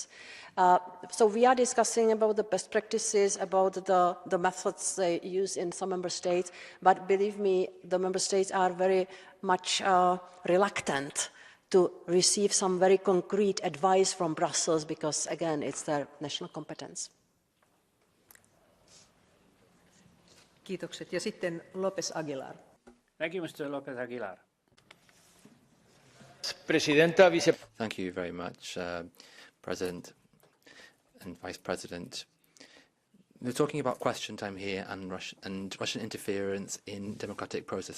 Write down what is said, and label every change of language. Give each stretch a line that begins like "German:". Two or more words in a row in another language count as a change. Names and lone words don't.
English: So we are discussing about the best practices, about the methods they use in some member states, but believe me, the member states are very much reluctant to receive some very concrete advice from Brussels because, again, it's their national competence.
Finnish: Kiitokset. Ja sitten López Aguilar.
English: Thank you, Mr. López Aguilar. Thank you very much, President and Vice President. We're talking about question time here and Russian interference in democratic process.